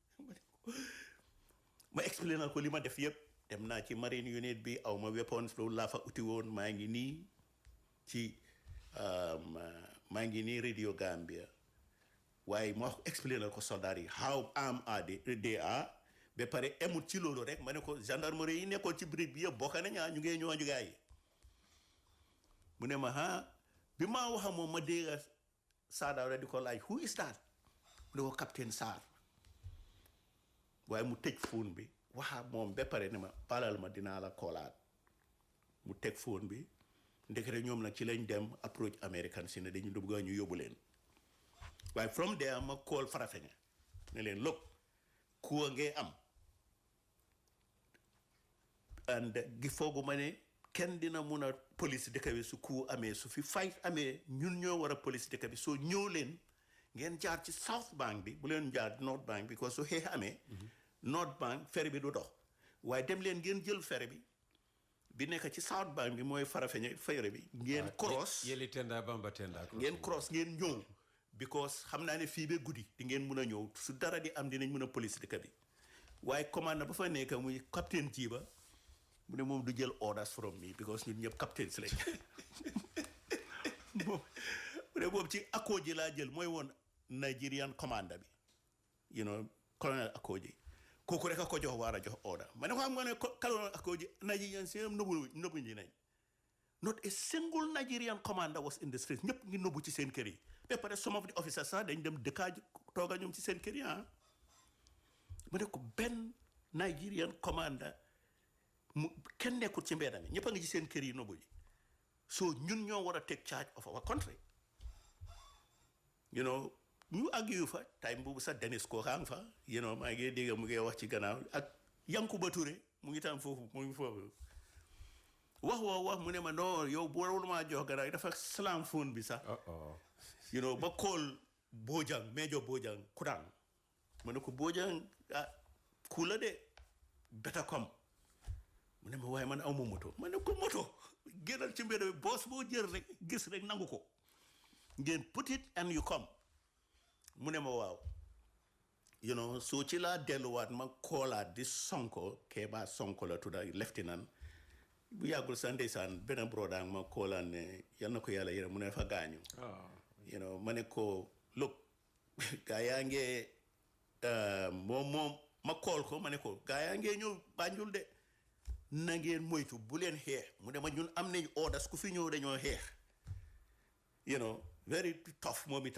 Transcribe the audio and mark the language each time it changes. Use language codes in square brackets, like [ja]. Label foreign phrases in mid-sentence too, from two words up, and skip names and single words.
[wo] ma explainal ko li ma def yëpp dem naa ci marine unit bi aw ma weapons loolu laa fa uti woon maa ngi nii ci maa ngi nii Radio Gambia waaye ma explainal ko soldat yi [en] how am they are [wo] ba pare emut ci loolu rek ma ne ko gendarmerie yi nekkoon ci bride bi yëpp bokk nañ ñu ngee ñëwaaju gaa yi mu ne ma bi ma waxa moom ma dégga Sarr Dawda di ko laaj [en] who is that [wo] mu ne ko capitaine Sarr waaye mu tëj phone bi waxa moom ba pare ne ma balal ma dinaa la koolaat mu teg phone bi ndekete ñoom nag ci lañ dem approach American si ne dañu bëgg ñu yóbbu leen waaye [en] from there [wo] ma call Farafenni ne leen look coup ngee am and gi foogu ma ne kenn dina mun a police dëkk bi su coup amee su fi fight amee ñun ñoo war a police dëkk bi soo ñëw leen ngeen jaar ci South Bank bi bu leen jaar North Bank because su xeex amee North Bank ferry bi du dox waaye dem leen ngeen jël ferry bi nekk ci South Bank bi mooy Farafenni ferry bi ngeen cross yeli tenda bamba tenda ngeen cross ngeen ñëw because xam naa ne fii ba guddi di ngeen mën a ñëw su dara di am dinañ mën a police dëkk bi waaye commande ba fa nekk muy capitaine Jiba mu ne moom du jël [en] orders from me [wo] because ñun ñëpp capitaines lañ mu ne boobu ci Akoji laa jël mooy woon Nigerian commander bi [en] you know [wo] colonel Akoji kooku rek a ko jox war a jox order ma ne ko xam nga ne colonel Akoji Nigerian si nëbbu ñi nañ [en] not a single Nigerian commander was in the street [wo] ñëpp ngi nëbbu ci seen kër yi ba pare [en] some of the officers [wo] sax dañ dem dëkkaa tooga ñoom ci seen kër yi ma ne ko benn Nigerian commander mu kenn nekkul ci mbedd mi ñëpp a ngi ci seen kër yi nëbbu ji so ñun ñoo war a [en] take charge of our country you know [wo] ñu àgg yu fa time boobu sax Denis ko xam fa [en] you know [wo] maa ngi dégg mu ngi wax ci gannaaw ak Yankuba Touré mu ngi tam foofu mu ngi foofu wax mu ne ma non yow boolu maa jox gannaaw dafa slam phone bi sax [en] you know [wo] ba call Bojang Major Bojang Kurang ma ne ko Bojang ku la de [en] better come [wo] mu ne ma waaye man aw ma moto ma ne ko moto génnal ci mbedd bi boos boo jël rek gis rek nangu ko ngeen [en] put it and you come [wo] mu ne ma waaw [en] you know [wo] so ci laa delluwaat ma koolaat di Sonko Keba Sonko la tudda lieutenant bu yàggul sa ndeysaan benn broda ma koolaan ne yal na ko yàlla yërëm mu ne fa gaañu [en] you know [wo] ma ne ko look gaa yaa ngee moom ma kool ko ma ne ko gaa yaa ngee ñëw Banjul de na ngeen moytu bu leen xeex mu ne ma ñun am nañ orders ku fi ñëw dañoo xeex [en] you know very tough [wo] moom itam